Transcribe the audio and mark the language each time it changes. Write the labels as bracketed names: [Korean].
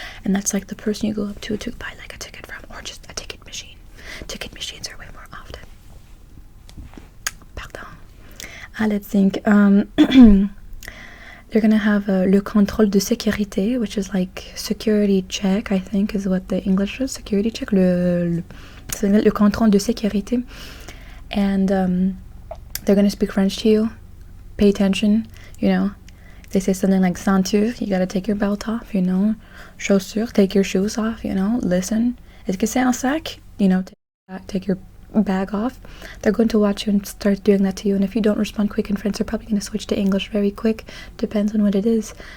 [English] And that's like the person you go up to buy like a ticket from, or just a ticket machine. Ticket machines are way more often. Pardon. Let's think. You're gonna have [French] le contrôle de sécurité, [English] which is like security check, I think is what the English is. Security check, [French] le contrôle de sécurité. [English] And they're gonna speak French to you. Pay attention, you know. They say something like ceinture, you gotta take your belt off, you know. Chaussures, take your shoes off, you know. Listen. [French] Est-ce que c'est un sac? [English] You know, take your bag off. They're going to watch you and start doing that to you, and if you don't respond quick in French, they're probably going to switch to English very quick. Depends on what it is.